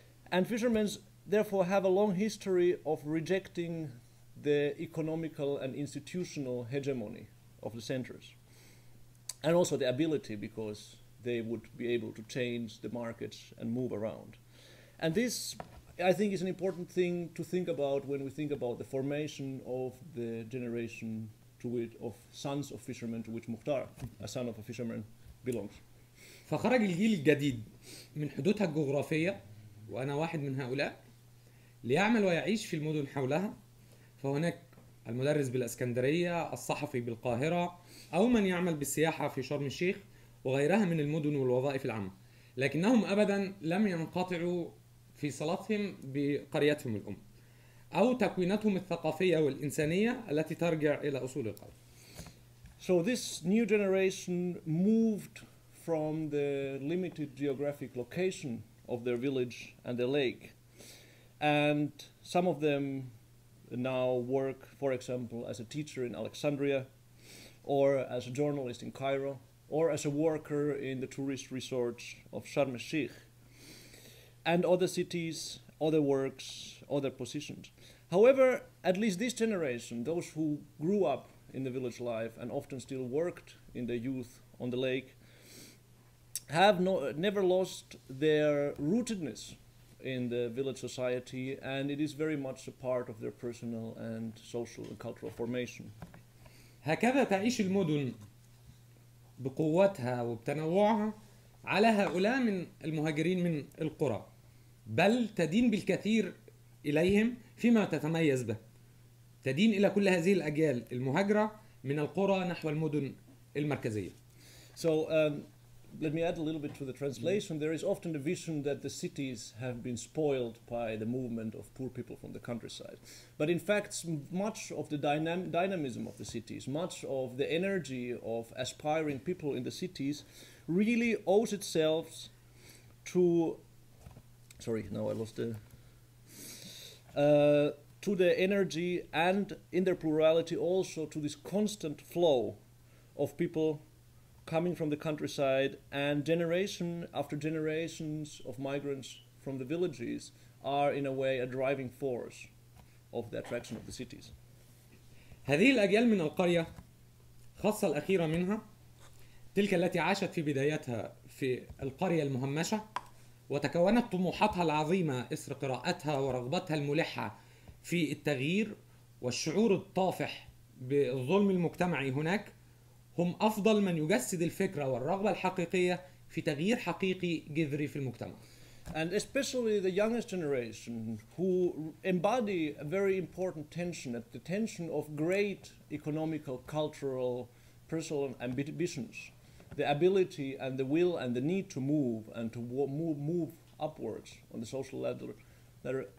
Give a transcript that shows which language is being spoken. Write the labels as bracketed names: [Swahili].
[English] And fishermen therefore have a long history of rejecting the economical and institutional hegemony of the centers, and also the ability, because they would be able to change the markets and move around. And this, I think, is an important thing to think about when we think about the formation of the generation of sons of fishermen to which Mukhtar, a son of a fisherman, belongs. [Arabic] فخرج الجيل الجديد من حدودها الجغرافية، وأنا واحد من هؤلاء، ليعمل ويعيش في المدن حولها. فهناك المدرس بالإسكندرية، الصحفي بالقاهرة، أو من يعمل بالسياحة في شرم الشيخ وغيرها من المدن والوظائف العامة، لكنهم أبدا لم ينقطعوا في صلتهم بقريتهم الأم أو تكويناتهم الثقافية والإنسانية التي ترجع إلى أصول القرية. [English] So this new generation moved from the limited geographic location of their village and their lake, and some of them now work, for example, as a teacher in Alexandria, or as a journalist in Cairo, or as a worker in the tourist resorts of Sharm el-Sheikh, and other cities, other works, other positions. However, at least this generation, those who grew up in the village life and often still worked in their youth on the lake, have never lost their rootedness in the village society, and it is very much a part of their personal and social and cultural formation. [Arabic] هكذا تعيش المدن بقوتها وبتنوعها على هؤلاء من المهاجرين من القرى، بل تدين بالكثير إليهم فيما تتميز به. تدين إلى كل هذه الأجيال المهاجرة من القرى نحو المدن المركزية. [English] So let me add a little bit to the translation. There is often the vision that the cities have been spoiled by the movement of poor people from the countryside. But in fact, much of the dynamism of the cities, much of the energy of aspiring people in the cities really owes itself to... Sorry, now I lost the... to the energy, and in their plurality also to this constant flow of people coming from the countryside, and generation after generations of migrants from the villages are in a way a driving force of the attraction of the cities. [Arabic] هذه الأجيال من القرية، خاصة الأخيرة منها، تلك التي عاشت في بدايتها في القرية المهمشة، وتكونت طموحاتها العظيمة إثر قراءتها ورغبتها الملحة في التغيير والشعور الطافح بالظلم المجتمعي هناك، هم أفضل من يجسد الفكرة والرغبة الحقيقية في تغيير حقيقي جذري في المجتمع. [English] And especially the youngest generation who embody a very important tension, the tension of great economical, cultural, personal ambitions, the ability and the will and the need to move and to move upwards on the social ladder.